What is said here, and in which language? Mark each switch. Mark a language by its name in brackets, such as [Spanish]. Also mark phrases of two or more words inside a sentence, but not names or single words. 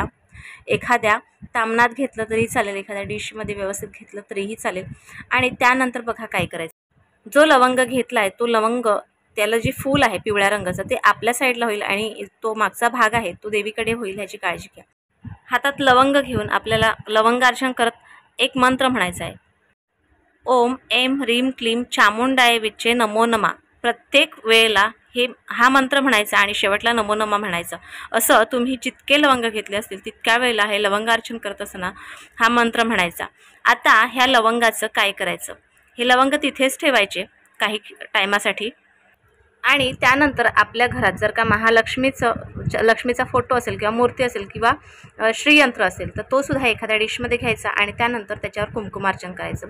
[Marathi] एखाद्या तामणात घेतलं तरी चालेल, एखाद्या डिशमध्ये व्यवस्थित घेतलं तरीही चालेल। आणि त्यानंतर बघा काय करायचं, जो लवंग घेतला आहे तो लवंग, त्याला जे फूल आहे पिवळ्या रंगाचं ते आपल्या साईडला होईल आणि तो मागचा भाग आहे तो देवीकडे होईल, ह्याची काळजी घ्या। हातात लवंग घेऊन आपल्याला लवंगार्चन करत एक मंत्र म्हणायचा आहे, [Sanskrit] ओम ऐं ह्रीं क्लीं चामुंडाय विच्चे नमो नमः। [Marathi] प्रत्येक वेळेला हा मंत्र म्हणायचा आणि शेवटला नमो नमः म्हणायचं। असं तुम्ही जितके लवंग घेतले असतील तितक्या वेळेला हे लवंगार्चन करत असताना हा मंत्र म्हणायचा। आता ह्या लवंगाचं काय करायचं, हे लवंग तिथेच ठेवायचे काही टायमासाठी आणि त्यानंतर आपल्या घरात जर का लक्ष्मीचा फोटो असेल किंवा मूर्ती असेल किंवा श्रीयंत्र असेल तर तो सुद्धा एखाद्या डिशमध्ये घ्यायचा आणि त्यानंतर त्याच्यावर कुंकुमार्चन करायचं।